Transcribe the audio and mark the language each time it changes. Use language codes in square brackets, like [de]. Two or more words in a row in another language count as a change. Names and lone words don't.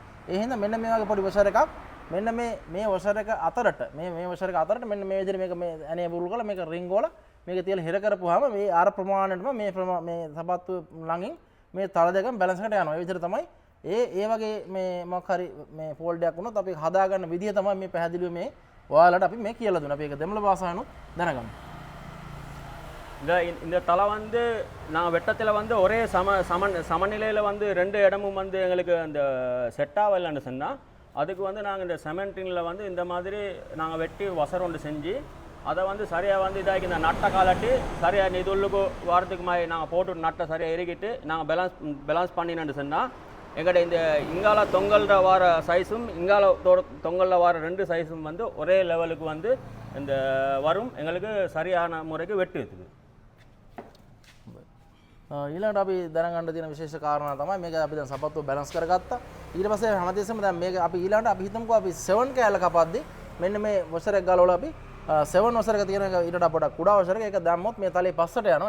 [si] ඒ හින්දා මෙන්න මේ වගේ පොඩි වෂර් එකක් මෙන්න මේ වෂර් එක අතරට මේ වෂර් එක අතරට මෙන්න මේ විදිහට මේක මේ ඇනේ බුරුල් කරලා මේක රින්ග් වල මේක තියලා හිර කරපුවාම මේ ආර ප්‍රමාණයටම මේ සපත්තු ළඟින් මේ තල දෙකම බැලන්ස් එකට යනවා. ඒ විදිහට තමයි ඒ වගේ මේ මොකක් හරි මේ ෆෝල්ඩ් එකක් වුණොත් අපි හදා ගන්න විදිහ තමයි මේ පැහැදිලිව මේ ඔයාලට අපි මේ කියලා දුන්නා. අපි ඒක දෙමළ භාෂාවෙන් දැනගමු. [ta] இந்த தலை வந்து நான் வெட்டத்தில் வந்து ஒரே சமநிலையில் வந்து ரெண்டு இடமும் வந்து எங்களுக்கு அந்த செட் ஆகலைன்னு சொன்னால் அதுக்கு வந்து நாங்கள் இந்த செமெண்டினில் வந்து இந்த மாதிரி நாங்கள் வெட்டி வசர் ஒன்று செஞ்சு அதை வந்து சரியாக வந்து இதாக்கி இந்த நட்டை காலட்டி சரியாக இது உள்ளுக்கு வாரத்துக்கு மாதிரி நாங்கள் போட்டு நட்டை சரியாக இறக்கிட்டு நாங்கள் பேலன்ஸ் பண்ணினு சொன்னால் எங்கள்கிட்ட இந்த இங்கால தொங்கல்ற வார சைஸும் இங்கால தொங்கலில் வார ரெண்டு சைஸும் வந்து ஒரே லெவலுக்கு வந்து இந்த வரும். எங்களுக்கு சரியான முறைக்கு வெட்டு இருக்குது. [si] ඊළඟට අපි දැනගන්න තියෙන විශේෂ කාරණා තමයි මේක අපි දැන් සපත්තුව බැලන්ස් කරගත්තා. ඊට පස්සේ හැමදේසම දැන් මේක අපි ඊළඟට අපි හිතමුකෝ අපි 7 කෑල්ල කපද්දි මෙන්න මේ වසර එක ගලවලා අපි 7 වසර එක තියෙන එක ඊට වඩා පොඩක් කුඩා වසර එක දැම්මොත් මේ තලයේ පස්සට යනවා.